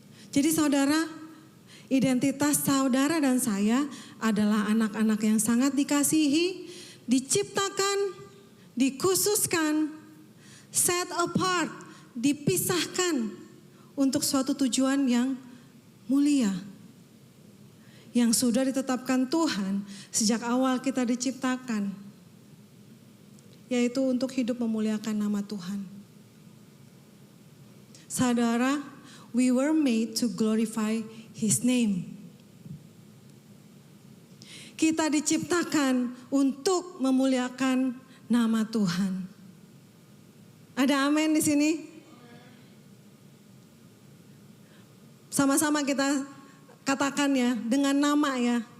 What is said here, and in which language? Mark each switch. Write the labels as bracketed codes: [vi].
[id] Jadi saudara, identitas saudara dan saya adalah anak-anak yang sangat dikasihi, diciptakan, dikhususkan, set apart, dipisahkan untuk suatu tujuan yang mulia. Yang sudah ditetapkan Tuhan sejak awal kita diciptakan. Yaitu untuk hidup memuliakan nama Tuhan. [en] Saudara, we were made to glorify His name. [id] Kita diciptakan untuk memuliakan nama Tuhan. Ada amin di sini? Sama-sama kita katakan ya, dengan nama ya.